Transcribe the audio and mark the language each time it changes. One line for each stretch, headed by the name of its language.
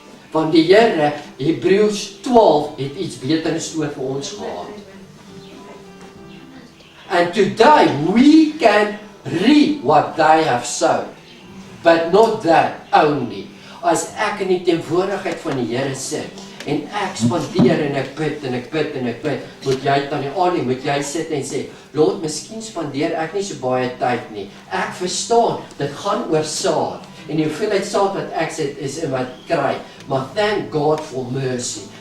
Afrikaans: Want die Here, Hebreërs 12 het iets beter in store vir ons gehad.
English: And today we can reap what they have sown. But not that only.
Afrikaans: As ek in die teenwoordigheid van die Here sit en ek spandeer en ek bid en ek bid en ek bid, moet jy tannie Annie, moet jy sit en sê, Lord, miskien spandeer ek nie so baie tyd nie. Ek verstaan, dit gaan oor saad. En die hoeveelheid saad wat ek sit is in wat kry. Maar
English: thank God for mercy.